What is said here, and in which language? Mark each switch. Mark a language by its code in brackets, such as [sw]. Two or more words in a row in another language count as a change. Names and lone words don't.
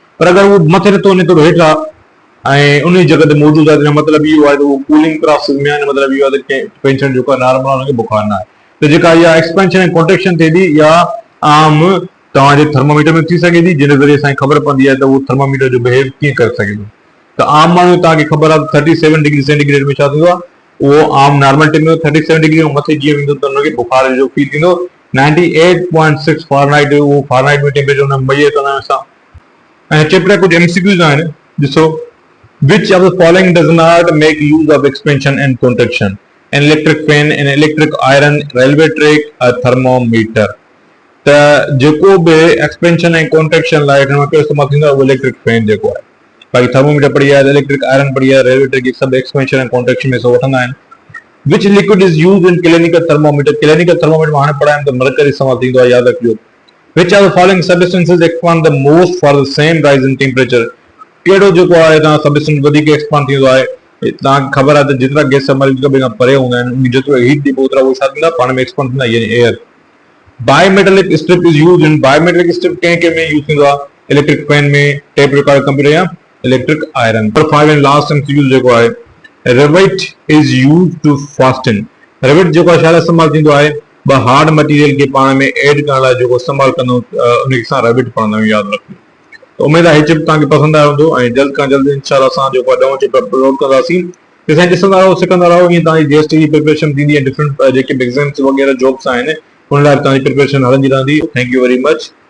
[sd] पर अगरि उहो मथे नथो वञे, थोरो हेठि आहे ऐं उन जगह ते मौजूदु आहे, मतिलबु इहो आहे त उहो [en] cooling process [sd] में आहे, मतिलबु इहो आहे त पेशेंट जेको आहे नॉर्मल आहे, हुनखे बुखार न आहे। त जेका इहा एक्सपेंशन ऐं कॉन्ट्रेक्शन थिए थी, या आम तव्हांजे थर्मामीटर में थी सघे थी, जिन ज़रिए असांखे ख़बर पवंदी आहे त उहो थर्मामीटर जो बिहेव कीअं करे सघे थो। त आम माण्हू तव्हांखे ख़बर आहे 37 [en] degree centigrade [sd] में छा थींदो आहे, उहो आम [en] normal temperature [sd] 37 डिग्री ऐं मथे जीअं वेंदो त हुनखे बुखार जो फील थींदो। 98.6 फारेनहाइट उहो फारेनहाइट में टेम्परेचर हुन मेजर कंदा आहियूं असां। ऐं चैप्टर कुझु एमसीक्यूज़ आहिनि, ॾिसो। [en] Which of the following does not make use of expansion and contraction? An electric fan, an electric iron, railway track, a thermometer. [sd] त जेको बि एक्सपेंशन ऐं कॉन्ट्रेक्शन लाइ हिन में कहिड़ो इस्तेमालु थींदो आहे, उहो [en] electric fan [sd] जेको आहे। बाक़ी थर्मोमीटर पढ़ी आहे, [en] electric iron [sd] पढ़ी आहे, [en] railway track, [sd] सभु एक्सपेंशन ऐं कॉन्ट्रेक्शन में वठंदा आहिनि। [en] Which liquid is used in clinical thermometer? clinical thermometer [sd] में हाणे पढ़ायूं त मरकरी इस्तेमालु थींदो आहे, यादि रखिजो। [en] Which of the following substances expand the most for the same rise in temperature? [sd] कहिड़ो जेको आहे तव्हां सबस्टेंस वधीक एक्सपांड थींदो आहे, तव्हांखे ख़बर आहे त जेतिरा गैस हिक ॿिए खां परे हूंदा आहिनि, उन जेतिरो हीट ॾिबो ओतिरा उहे छा थींदा, पाण में एक्सपांड थींदा, यानी एयर। [en] bimetallic strip is used in, bimetallic strip [sd] कंहिं में यूज थींदो आहे, [en] electric fan [sd] में, [en] tape recorder computer [sd] या [en] electric iron. number 5 and last MCQ [sd] जेको आहे, [en] rivet is used to fasten. [sd] रिवेट जेको आहे छा लाइ इस्तेमालु थींदो आहे, ॿ [en] hard material [sd] खे पाण में एड करण लाइ जेको इस्तेमालु कंदो, उनखे असां रिवेट पढ़ंदा आहियूं, यादि रखियो। तो उम्मीद आहे चिप तव्हांखे पसंदि आयो हूंदो ऐं जल्द खां जल्द इंशाअल्लाह असां जेको आहे 9 चिप अपलोड कंदासीं। असां ॾिसंदा रहो, सिखंदा रहो, ईअं तव्हांजी जीएसटी जी प्रिपरेशन थींदी आहे, डिफरेंट जेके एग्ज़ाम्स वग़ैरह जॉब्स आहिनि, उन लाइ तव्हांजी प्रिपरेशन हलंदी रहंदी। [en] thank you very much.